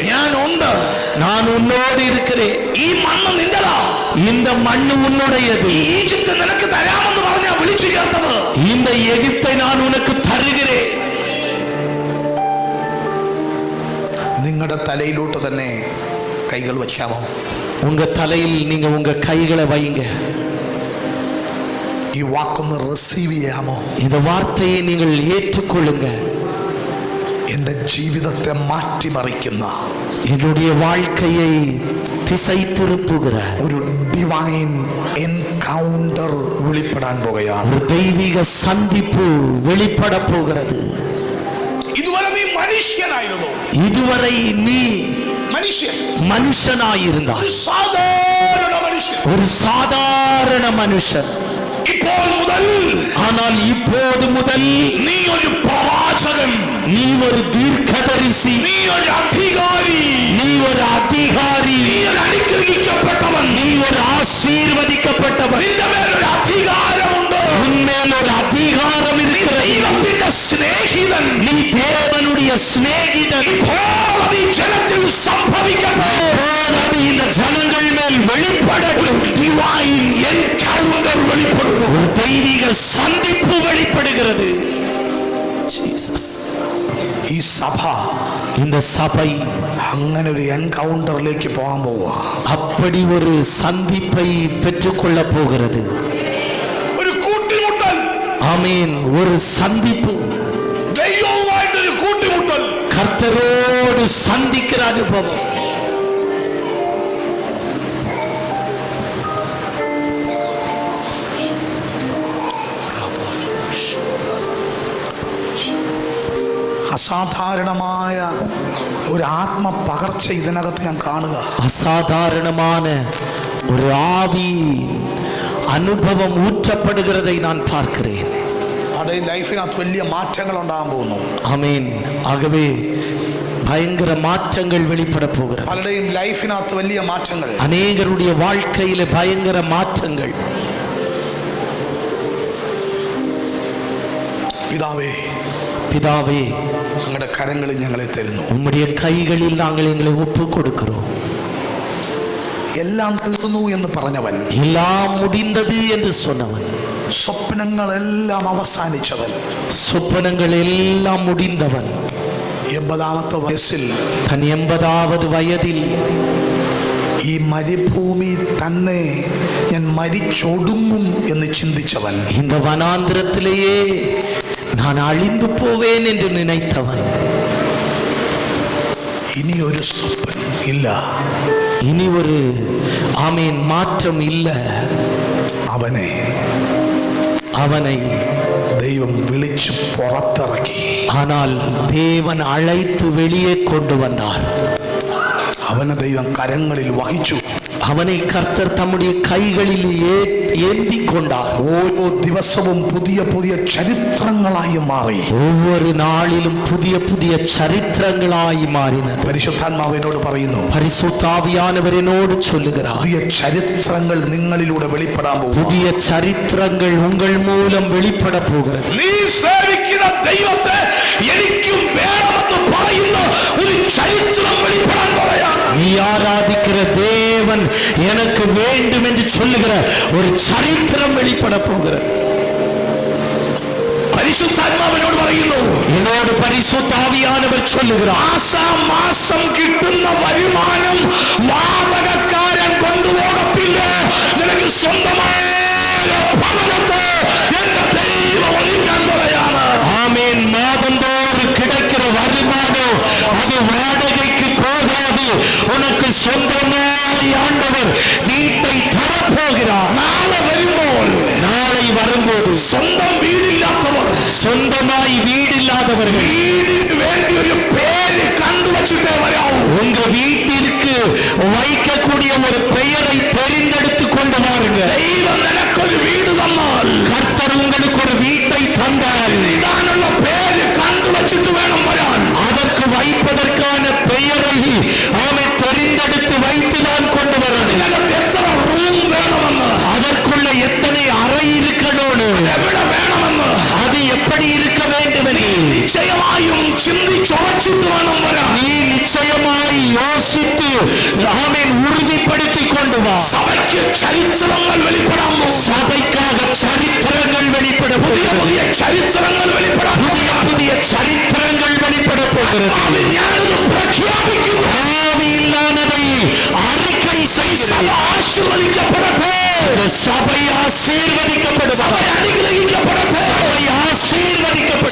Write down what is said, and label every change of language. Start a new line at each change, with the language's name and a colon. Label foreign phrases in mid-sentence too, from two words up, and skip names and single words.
Malayalam: ഞാനുണ്ട്,
Tamil: நான் உன்னோடு இருக்கிறேன்.
Malayalam: ഈ മണ്ണ് നിന്റെതാ,
Tamil: இந்த மண்ணு உன்னுடையது.
Malayalam: ഈജിപ്ത് നിനക്ക് തരാമെന്ന് പറഞ്ഞാ വിളിച്ചു ചേർത്തത്.
Tamil: இந்த எகிப்தை நான் உனக்கு தருகிறேன்.
Malayalam: നിങ്ങളുടെ തലയിലോട്ട് തന്നെ കൈകൾ വയ്ക്കാമോ?
Tamil: உங்க தலையில் நீங்க உங்க கைகளை வைங்க.
Malayalam: ഈ വാക്കൊന്ന് റിസീവ് ചെയ്യാമോ?
Tamil: இந்த
Malayalam: വാർത്തയെ നിങ്ങൾ
Tamil: ஏற்றுக்கொள்ளுங்க.
Malayalam: എന്റെ ജീവിതത്തെ മാറ്റിമറിക്കുന്ന
Tamil: என்னுடைய வாழ்க்கையை திசை திருப்புகிற
Malayalam: ഒരു
English: divine encounter
Malayalam: വെളിപ്പെടാൻ പോകുകയാണ്.
Tamil: ஒரு தெய்வீக சந்திப்பு வெளிப்பட போகிறது.
Malayalam: ഇതുവരെ നീ മനുഷ്യനായിരുന്നു,
Tamil: இதுவரை நீ
Malayalam: മനുഷ്യൻ,
Tamil: மனுஷனாயிருந்தாய்,
Malayalam: സാധാരണ മനുഷ്യൻ.
Tamil: ஒரு சாதாரண மனுஷன்.
Malayalam: ഇപ്പോൾ മുതൽ,
Tamil: ஆனால் இப்போது முதல்
Malayalam: നീ ഒരു പ്രവാചകൻ,
Tamil: நீ ஒரு தீர்க்கதரிசி,
Malayalam: നീ ഒരു അധികാരി,
Tamil: நீ ஒரு அதிகாரி,
Malayalam: നീ ഒരു അനുഗ്രഹിക്കപ്പെട്ടവൻ,
Tamil: நீ ஒரு ஆசீர்வதிக்கப்பட்டவன்.
Malayalam: നിന്റെ മേലൊരു അധികാരമുണ്ട്.
Tamil: உன்மேல் ஒரு அதிகாரம் இருக்கிறது.
Malayalam: ദൈവത്തിന്റെ സ്നേഹിതൻ,
Tamil: நீ தேவனுடைய சிநேகிதன்.
Malayalam: ഇപ്പോൾ അത് ഈ ജനത്തിൽ സംഭവിക്കട്ടെ.
Tamil: அது இந்த ஜனங்கள் மேல் வெளிப்படட்டும்.
English: divine encounter
Malayalam: വെളിപ്പെടുന്നു.
Tamil: ஒரு தெய்வீக சந்திப்பு வெளிப்படுகிறது.
Malayalam: ഈ സഭ,
Tamil: இந்த சபை
Malayalam: അങ്ങനെ ഒരു എൻകൗണ്ടറിലേക്ക് പോകാൻ പോവുക.
Tamil: அப்படி ஒரு சந்திப்பை பெற்றுக்கொள்ள போகிறது.
Malayalam: ഒരു കൂട്ടിമുട്ടൽ,
Tamil: ஆமீன். ஒரு சந்திப்பு,
Malayalam: ദൈവവുമായിട്ടൊരു കൂട്ടിമുട്ടൽ.
Tamil: கர்த்தரோடு சந்திக்கிற அனுபவம்.
Malayalam: അസാധാരണമായ ഒരു ആത്മപകർച്ച ഇതിനകത്ത് ഞാൻ കാണുക.
Tamil: அசாதாரணமான ஒரு ஆவி அனுபவம் ஊற்றப்படுகிறதை நான் பார்க்கிறேன்.
Malayalam: അവിടെ ലൈഫിനകത്ത് വലിയ മാറ്റങ്ങൾ ഉണ്ടാകാൻ പോകുന്നു.
Tamil: ஆமீன். ஆகவே பயங்கர மாற்றங்கள் வெளிப்பட போகிறது.
Malayalam: പലരുടെയും ലൈഫിനകത്ത് വലിയ മാറ്റങ്ങൾ.
Tamil: அநேகருடைய வாழ்க்கையில பயங்கர மாற்றங்கள்.
Malayalam: പിതാവേ,
Tamil: பிதாவே,
Malayalam: അങ്ങയുടെ കരങ്ങളിൽ ഞങ്ങളെ തരുന്നു.
Tamil: உம்முடைய கைகளில் நாங்கள் எங்களை ஒப்பு கொடுக்கிறோம்.
Malayalam: എല്ലാം തീർന്നു എന്ന് പറഞ്ഞവൻ,
Tamil: எல்லாம் முடிந்தது என்று சொன்னவன்,
Malayalam: സ്വപ്നങ്ങളെല്ലാം അവസാനിച്ചവൻ,
Tamil: சொப்பனங்கள் எல்லாம் முடிந்தவன்,
Malayalam: 80ാമത്തെ വയസ്സിൽ
Tamil: தன் 80வது வயதில்
Malayalam: ഈ മരുഭൂമി തന്നെ ഞാൻ മരിച്ചൊടുങ്ങും എന്ന് ചിന്തിച്ചവൻ,
Tamil: இந்த வனாந்திரத்திலேயே நான் அழிந்து போவேன் என்று நினைத்தவன்,
Malayalam: ഇനി ഒരു സ്വപ്നം ഇല്ല,
Tamil: இனி ஒரு ஆமீன் மாற்றம் இல்லை. அவனை
Malayalam: ദൈവം വിളിച്ച് പുറത്തിറക്കി.
Tamil: ஆனால் தேவன் அழைத்து வெளியே கொண்டு வந்தார்.
Malayalam: അവനെ ദൈവം കരങ്ങളിൽ വഹിച്ചു.
Tamil: அவனை கர்த்தர் தம்முடைய கைகளில் ஏந்தி கொண்டார்.
Malayalam: ഓരോ ദിവസവും പുതിയ പുതിയ ചരിത്രങ്ങളായി മാറി.
Tamil: ஒவ்வொரு நாளிலும் புதிய புதிய சரித்திரங்களாய் மாறினது.
Malayalam: പരിശുദ്ധാത്മാവിനോട് പറയുന്നു,
Tamil: பரிசுத்தாவியானவர் என்னோடு சொல்லுகிறார்,
Malayalam: പുതിയ ചരിത്രങ്ങൾ നിങ്ങളിലൂടെ വെളിപ്പെടാൻ പോകുന്നു.
Tamil: புதிய சரித்திரங்கள் உங்கள் மூலம் வெளிப்பட போகிறது.
Malayalam: നീ സേവിക്കുന്ന ദൈവത്തെ എനിക്കും വേണമെന്ന് പറയുന്ന ഒരു ചരിത്രം വെളിപ്പെടാൻ പോവുകയാണ്.
Tamil: நீ ஆராதிக்கிற தேவன் எனக்கு வேண்டும் என்று சொல்லுகிற ஒரு சரித்திரம் வெளிப்பட போகிறது.
Malayalam: പരിശുദ്ധാത്മാവിനോട് പറയുന്നു,
Tamil: என்னோடு பரிசுத்தாவியானவர் சொல்லுகிறார்,
Malayalam: മാസം കിട്ടുന്ന വരുമാനം വാടകക്കാരൻ കൊണ്ടുപോകത്തില്ല. നിനക്ക് സ്വന്തമായ ഭവനത്തെ എന്റെ ദൈവം ഒഴിക്കാൻ പറയാണ്.
Tamil: ஆமென். மாதந்தோறும் கிடைக்கிற வருமானம் அது வாடகைக்கு போகாது. உனக்கு சொந்தமாய் ஆண்டவர் வீட்டை தரப்போகிறார். நாளை வரும்போது
Malayalam: സ്വന്തം വീടില്ലാത്തവർ,
Tamil: சொந்தமாய் வீடில்லாதவர்கள்
Malayalam: വീടിന് വേണ്ടി ഒരു പേര് കണ്ടുവച്ചിട്ടേ വരാവൂ.
Tamil: உங்க வீட்டிற்கு வைக்கக்கூடிய ஒரு பெயரை தெரிந்தெடுத்து கொண்டு வாருங்கள்.
Malayalam: ദൈവം നിനക്കൊരു വീട് തന്നാൽ,
Tamil: கர்த்தர் உங்களுக்கு ஒரு வீட்டை தந்தால்
Malayalam: ഇടാനുള്ള പേര് കണ്ടുവച്ചിട്ട് വേണം വരാൻ.
Tamil: அதற்கு வைப்பதற்கான பெயரை அவன் தெரிந்தெடுத்து வைத்துதான் கொண்டு வரணும்.
Malayalam: ഇതിനകത്ത് എത്ര റൂം വേണമെന്ന്,
Tamil: அதற்குள்ள எத்தனை அறை இருக்கணும்,
Malayalam: എവിടെ വേണമെന്ന്,
Tamil: அது எப்படி இருக்க வேண்டும் என்று
Malayalam: നിശ്ചയമായും ചിന്തിച്ചുറച്ചിട്ട് വേണം വരാൻ.
Tamil: நீ நிச்சயமாய் யோசித்து ஆமென் உறுதிப்படுத்தி கொண்டு வா.
Malayalam: സഭയ്ക്ക് ചരിത്രങ്ങൾ വെളിപ്പെടാൻ പോകും.
Tamil: சபைக்காக சரித்திரங்கள் வெளிப்பட
Malayalam: പുതിയ
Tamil: போகிறது.
Malayalam: പുതിയ ചരിത്രങ്ങൾ വെളിപ്പെടാൻ
Tamil: புதிய
Malayalam: പോകും.
Tamil: புதிய சரித்திரங்கள் வெளிப்பட போகிறது.
Malayalam: ഞാനത് പ്രഖ്യാപിക്കുന്നു.
Tamil: ஆவியில் நான் அதை அறிக்கை செய்கிறேன்.
Malayalam: ആശീർവദിക്കപ്പെടട്ടെ.
Tamil: சபை ஆசீர்வதிக்கப்படும்.
Malayalam: സഭ അനുഗ്രഹിക്കപ്പെടട്ടെ.
Tamil: சபை ஆசீர்வதிக்கப்படும்.